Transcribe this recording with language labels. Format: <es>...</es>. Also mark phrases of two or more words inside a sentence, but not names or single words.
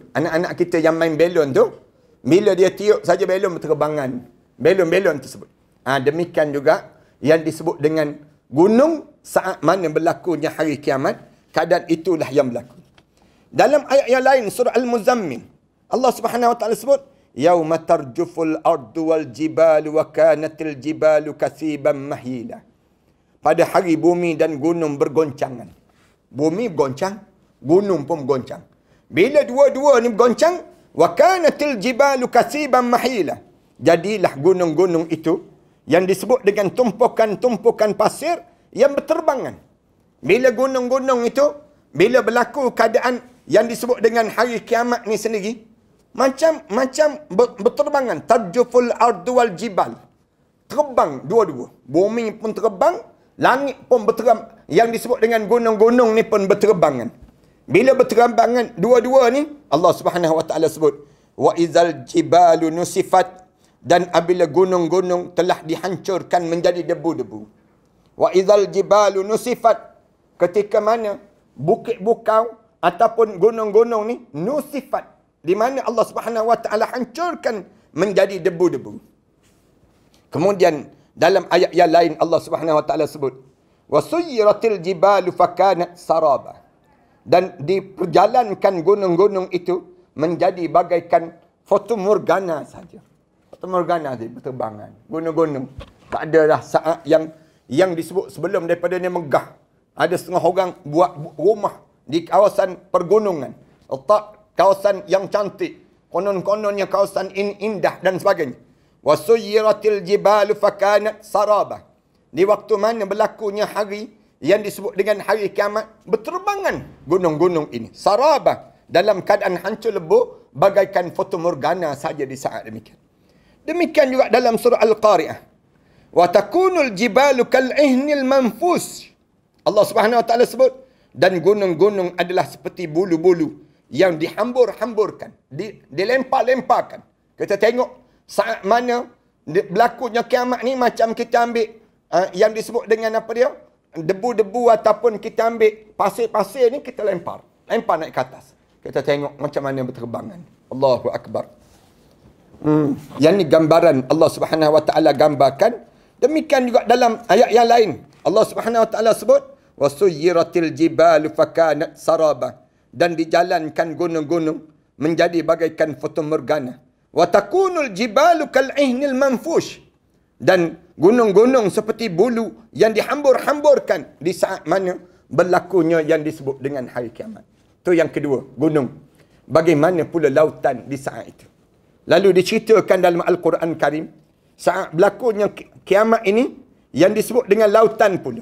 <ms>Anak-anak kita yang main belon tu, bila dia tiup saja belon berterbangan. Belon-belon tersebut. Demikian juga yang disebut dengan gunung saat mana berlakunya hari kiamat, keadaan itulah yang berlaku. Dalam ayat yang lain, surah Al-Muzammil,</ms> <ar>الله سبحانه وتعالى</ar> <ms>sebut,</ms> <ar>يوم ترجف الأرض والجبال وكانت الجبال كثيبا مهيلا.</ar> <ms>Pada hari bumi dan gunung bergoncangan. Bumi bergoncang, gunung pun bergoncang. Bila dua-dua ni bergoncang,</ms> <ar>وكانت الجبال كثيبا مهيلا.</ar> <ms>Jadilah gunung-gunung itu yang disebut dengan tumpukan-tumpukan pasir yang berterbangan. Bila gunung-gunung itu, bila berlaku keadaan yang disebut dengan hari kiamat ni sendiri, macam berterbangan.</ms> <ar>ترجف الأرض والجبال.</ar> <ms>Terbang dua-dua. Bumi pun terbang, langit pun berterbang. Yang disebut dengan gunung-gunung ni pun berterbangan. Bila berterbangan dua-dua ni,</ms> <ar>الله سبحانه وتعالى</ar> <ms>sebut,</ms> <ar>وإذا الجبال نسفت.</ar> <ms>Dan apabila gunung-gunung telah dihancurkan menjadi debu-debu.</ms> <ar>وإذا الجبال نسفت.</ar> <ms>Ketika mana bukit-bukau ataupun gunung-gunung ni nusifat. Di mana</ms> <ar>الله سبحانه وتعالى</ar> <ms>hancurkan menjadi debu-debu. Kemudian dalam ayat yang lain</ms> <ar>الله سبحانه وتعالى</ar> <ms>sebut,</ms> <ar>وسيرت الجبال فكانت سرابا.</ar> <ms>Dan diperjalankan gunung-gunung itu menjadi bagaikan fatamorgana saja. Fatamorgana saja berterbangan. Gunung-gunung. Tak ada dah saat yang disebut sebelum daripada ni megah. Ada setengah orang buat rumah di kawasan pergunungan. Letak kawasan yang cantik. Konon-kononnya kawasan ini indah dan sebagainya.</ms> <ar>وسيرت الجبال فكانت سرابا.</ar> <ms>Di waktu mana berlakunya hari yang disebut dengan hari kiamat, berterbangan gunung-gunung ini. Saraba. Dalam keadaan hancur lebur, bagaikan fatamorgana saja di saat demikian. Demikian juga dalam surah Al-Qari'ah.</ms> <ar>وتكون الجبال كالعهن المنفوش. الله سبحانه وتعالى</ar> <ms>sebut, dan gunung-gunung adalah seperti bulu-bulu yang dihambur-hamburkan, dilempar-lemparkan. Kita tengok saat mana berlakunya kiamat ni, macam kita ambil yang disebut dengan apa dia? Debu-debu ataupun kita ambil pasir-pasir ni, kita lempar naik ke atas. Kita tengok macam mana berterbangan.</ms> <ar>الله أكبر.</ar> <ms>Yang ni gambaran</ms> <ar>الله سبحانه وتعالى</ar> <ms>gambarkan. Demikian juga dalam ayat yang lain.</ms> <ar>الله سبحانه وتعالى sebut وسيرت الجبال فكانت سرابا,</ar> <ms>dan dijalankan gunung-gunung menjadi bagaikan fatamorgana.</ms> <ar>وتكون الجبال كالعهن المنفوش,</ar> <ms>dan gunung-gunung seperti bulu yang dihambur-hamburkan di saat mana berlakunya yang disebut dengan hari kiamat. Itu yang kedua, gunung. Bagaimana pula lautan di saat itu. Lalu diceritakan dalam Al-Quran Karim, saat berlakunya kiamat ini, yang disebut dengan lautan pula.</ms>